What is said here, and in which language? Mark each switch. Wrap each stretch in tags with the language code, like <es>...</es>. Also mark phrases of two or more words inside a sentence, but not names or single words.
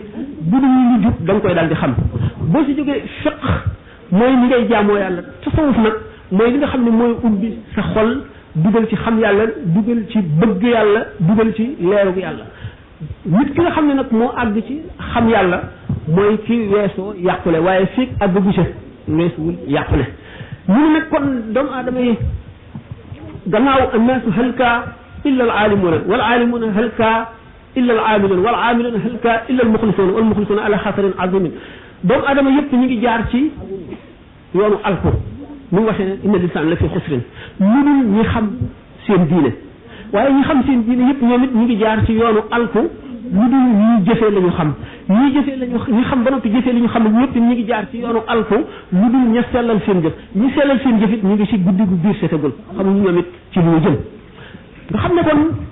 <wo>bu dul lu jub da nga koy daal di xam boo si jógee fiq mooy ni ngay jaamoo yàlla tasawuf nag mooy li nga xam ne mooy ubbi sa xol dugal ci xam yàlla dugal ci bëgg yàlla dugal ci leerug yàlla nit ki nga xam ne nag moo àgg ci xam yàlla mooy ki weesoo yàqule waaye fii àgg bu ca weesuwul yàqule ñu ne nag kon doomu aadama yi gannaaw</wo> <ar>الناس هلكى إلا العالمون والعالمون هلكى إلا العاملون والعاملون هلكى إلا المخلصون والمخلصون على خطر عظيم</ar> <wo>doomu aadama yëpp ñu ngi jaar ci yoonu alko mu waxee ne</wo> <ar>إن الإنسان لفي خسر</ar> <wo>lu dul ñi xam seen diine waaye ñi xam seen diine yëpp ñoom it ñu ngi jaar ci yoonu alku lu dul ñi jëfee la ñu xam ñi jëfee la ñu ñi xam ba noppi jëfee li ñu xam ñëpp ñu ngi jaar ci yoonu alku lu dul ña sellal seen jëf ñi sellal seen jëf it ñu ngi ci guddi gu biir setagul xamuñu ñoom it ci lu ñu jëm nga xam ne kon</wo>